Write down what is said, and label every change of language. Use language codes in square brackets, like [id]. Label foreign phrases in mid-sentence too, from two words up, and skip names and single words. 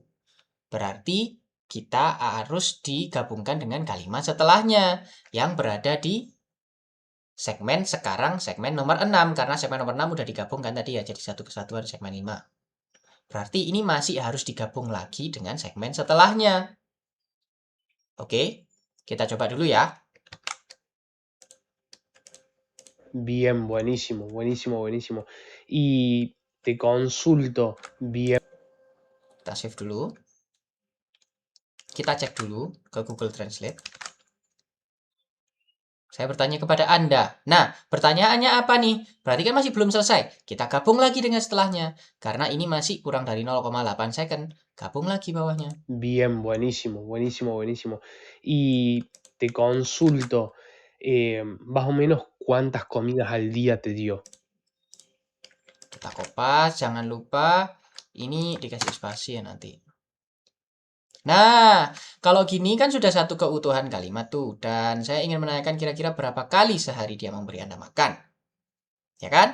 [id] Berarti kita harus digabungkan dengan kalimat setelahnya yang berada di segmen sekarang segmen nomor 6 karena segmen nomor 6 udah digabungkan tadi ya jadi satu kesatuan segmen 5. Berarti ini masih harus digabung lagi dengan segmen setelahnya. Oke, kita coba dulu ya. [es] bien, buenísimo, buenísimo, buenísimo. Y te consulto, bien. [id] Kita save dulu. Kita cek dulu ke Google Translate. Saya bertanya kepada Anda. Nah, pertanyaannya apa nih? Berarti kan masih belum selesai. Kita gabung lagi dengan setelahnya. Karena ini masih kurang dari 0,8 second. Gabung lagi bawahnya. [es] Bien, buenísimo, buenísimo, buenísimo. Y te consulto, más o menos cuántas comidas al día te dio. [id] Kita kopas. Jangan lupa ini dikasih spasi ya nanti. Nah, kalau gini kan sudah satu keutuhan kalimat tuh. Dan saya ingin menanyakan kira-kira berapa kali sehari dia memberi Anda makan. Ya kan?